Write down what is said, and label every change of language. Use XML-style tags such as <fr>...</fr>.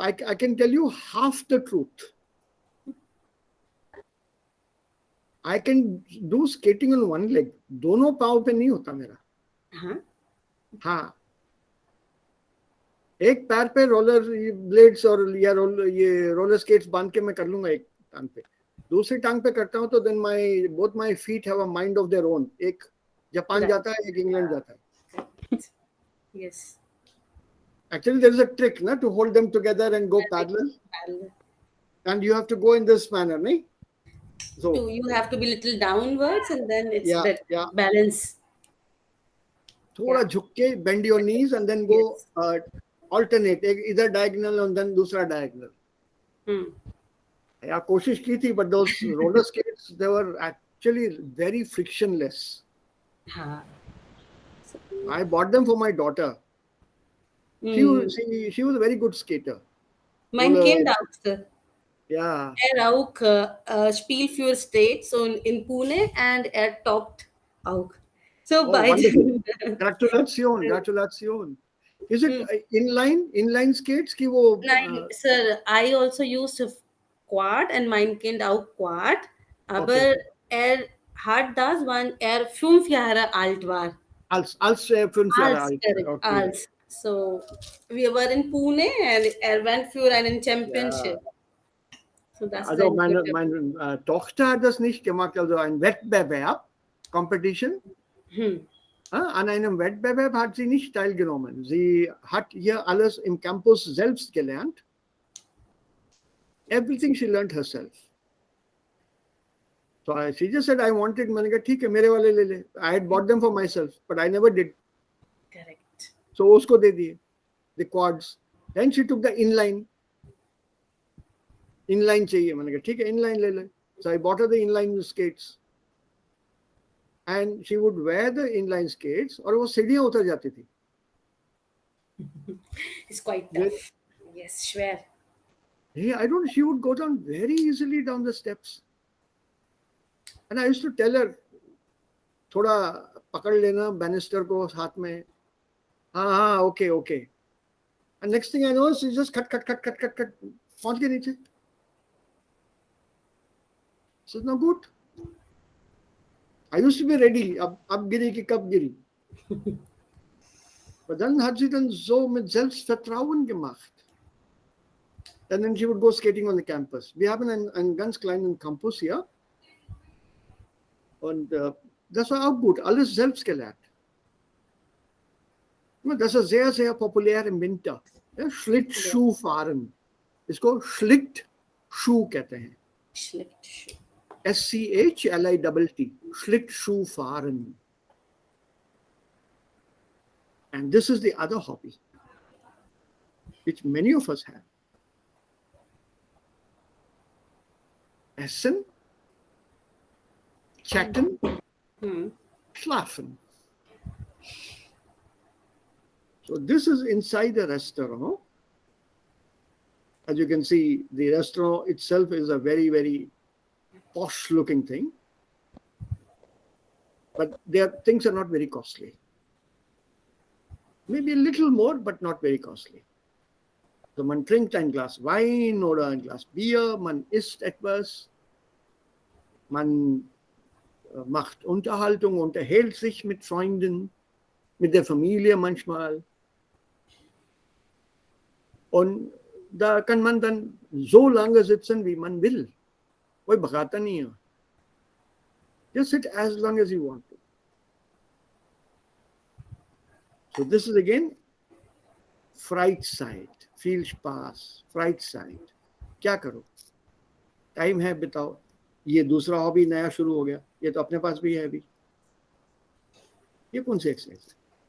<en>I can tell you half the truth. I can do skating on one leg.</en> <hi>दोनों पाँव पे नहीं होता मेरा. Huh? हाँ, एक पैर पे रोलर ब्लेड्स और या ये रोलर स्केट्स बांध के मैं कर लूंगा एक टांग पे. दूसरी टांग पे करता हूँ तो</hi> <en>Then both my feet have a mind of their own.</en> <hi>एक जापान</hi> <en>Right.</en> <hi>जाता है, एक इंग्लैंड जाता है.</hi> <en>Yes. Actually, there is a trick, na, to hold them together and go parallel, Parallel. and you have to go in this manner, nahi? So You have to be little downwards and then it's yeah, better. yeah. Balance.</en> <hi>थोड़ा</hi> <en>Yeah.</en> <hi>झुक के</hi> <en>bend your knees and then go Yes. alternate.</en> <hi>एक इधर</hi> <en>diagonal and then</en> <hi>दूसरा</hi> <en>diagonal. Hmm.</en> <hi>या कोशिश की थी,</hi> <en>but those roller skates, they were actually very frictionless. Huh. I bought them for my daughter. Hmm. She was a very good skater. Mine Roller- came down, sir. Yeah. Auch Spielfür State, so in Pune, and topped auch. So Oh, by wonderful.</en> <de>Gratulation, gratulation.</de> <en>Is it inline skates</en> <hi>ki wo</hi> <de>Nein,</de> <en>sir, I also used a quad and mine came out quad.</en> <de>Aber</de> <en>Okay.</en> <de>hat das waren 5 Jahre alt war. als 5 Jahre Als, alt.</de> <en>correct, Okay.</en> <de>als.</de> <en>So we were in Pune and went for an championship. So that's</en> <de>Also</de> <en>the</en> <de>meine Tochter hat das nicht gemacht, also ein Wettbewerb, Competition. An einem Wettbewerb hat sie nicht teilgenommen. Sie hat hier alles im Campus selbst gelernt.</de> <en>Everything she learned herself. So she just said, I wanted,</en> <hi>मैंने कहा ठीक है मेरे वाले ले ले.</hi> <en>I had bought them for myself, but I never did. correct. So</en> <hi>उसको दे दिए,</hi> <en>the quads. Then she took the inline.</en> <hi>Inline चाहिए, मैंने कहा ठीक है inline ले ले.</hi> <en>So I bought her the inline skates. And she would wear the inline skates</en> <hi>और वो सीढ़ियाँ उतर जाती थी.</hi> <en>It's quite Yeah. tough. Yes,</en> <de>schwer.</de> <en>Yeah, I don't. She would go down very easily down the steps. And I used to tell her,</en> <hi>थोड़ा पकड़ लेना</hi> <en>banister</en> <hi>को हाथ में. हाँ, okay, okay.</hi> <en>And next thing I know, she just cut.</en> <hi>पहुंच गई नीचे.</hi> <en>So it's not good. I used to be ready.</en> <hi>अब गिरी कि कब गिरी.</hi> <de>Aber dann hat sie dann so mit Selbstvertrauen gemacht.</de> <en>And then she would go skating on the campus.</en> <de>Wir haben einen ganz kleinen Campus hier. Und das war auch gut. Alles selbst gelernt. Das ist sehr, sehr populär im Winter. Ja, Schlittschuh fahren. इसको Schlittschuh कहते हैं. Schlittschuh. SCHLITT. Schlittschuh fahren.</de> <en>And this is the other hobby, which many of us have.</en> <de>Essen, chatten, schlafen.</de> <en>So this is inside the restaurant. As you can see, the restaurant itself is a very, very posh looking thing. But their things are not very costly. Maybe a little more, but not very costly.</en> <de>So man trinkt ein Glas Wein oder ein Glas Bier, man isst etwas, man macht Unterhaltung, unterhält sich mit Freunden, mit der Familie manchmal. Und da kann man dann so lange sitzen, wie man will.</de> <hi>कोई भगाता नहीं है.</hi> <en>Just sit as long as you want to. So this is again Freizeit.</en> <de>Viel Spaß. Freizeit.</de> <hi>क्या करो? Time है बिताओ. ये दूसरा hobby नया शुरू हो गया. ये तो अपने पास भी है अभी. ये कौन सी एक्सरसाइज है?</hi>